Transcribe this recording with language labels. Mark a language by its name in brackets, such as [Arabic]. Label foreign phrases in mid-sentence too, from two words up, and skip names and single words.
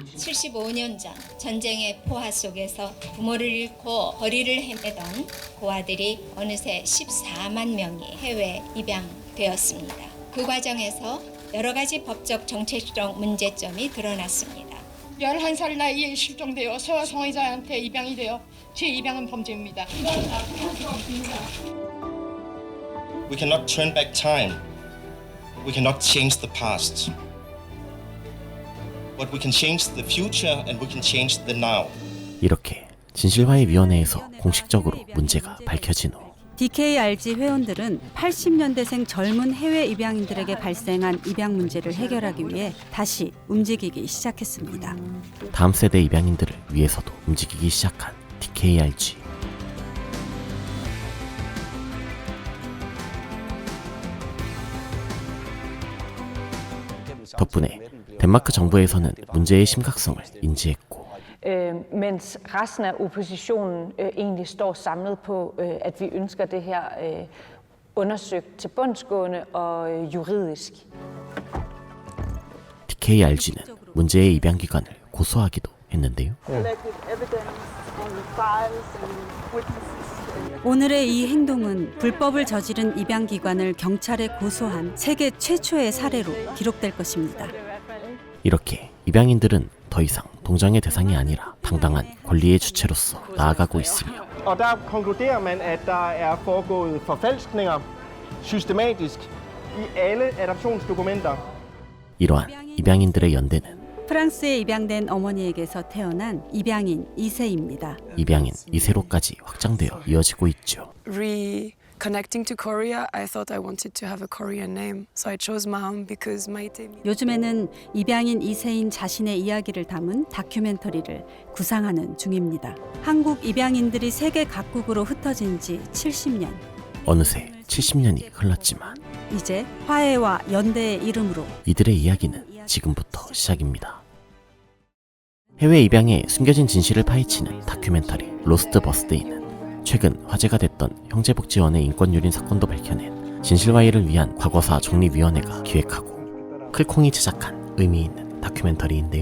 [Korean] 75년 전 전쟁의 포화 속에서 부모를 잃고 거리를 헤매던 고아들이 어느새 14만 명이 해외 입양되었습니다. 그 과정에서 여러 가지 법적 정책적 문제점이 드러났습니다. 11살 나이에 실종되어 성애자한테 입양이 되어 재입양은 범죄입니다. [English] We cannot turn back time. We cannot change the past. But we can change the future and we can change the now. [Korean] 이렇게 진실화해 위원회에서 공식적으로 문제가 밝혀진 후 DKRG 회원들은 80년대생 젊은 해외 입양인들에게 발생한 입양 문제를 해결하기 위해 다시 움직이기 시작했습니다. 다음 세대 입양인들을 위해서도 움직이기 시작한 DKRG. 덕분에 덴마크 정부에서는 문제의 심각성을 인지했고 [Danish] mens resten af oppositionen egentlig står samlet på, at vi ønsker det her undersøgt til bundsgående og juridisk. [Korean] DKRG는 문제의 입양 기관을 고소하기도 했는데요. 오늘의 이 행동은 불법을 저지른 입양 기관을 경찰에 고소한 세계 최초의 사례로 기록될 것입니다. 이렇게 입양인들은 더 이상 동정의 대상이 아니라 당당한 권리의 주체로서 나아가고 있으며 [Danish] Og der konkluderer man, at der er foregået forfalskninger systematisk i alle adoptionsdokumenter. [Korean] 이러한 입양인들의 연대는 프랑스에 입양된 어머니에게서 태어난 입양인 2세입니다. 입양인 2세로까지 확장되어 이어지고 있죠. [English] Connecting to Korea, I thought I wanted to have a Korean name, so I chose Maum because Maite. [Korean] 요즘에는 입양인 2세인 자신의 이야기를 담은 다큐멘터리를 구상하는 중입니다. 한국 입양인들이 세계 각국으로 흩어진 지 70년. 어느새 70년이 흘렀지만 이제 화해와 연대의 이름으로 이들의 이야기는 지금부터 시작입니다. 해외 입양의 숨겨진 진실을 파헤치는 다큐멘터리 로스트 버스데이는 최근 화제가 됐던 형제복지원의 인권유린 사건도 밝혀낸 진실화해를 위한 과거사 정리위원회가 기획하고 클콩이 제작한 의미 있는 다큐멘터리인데요.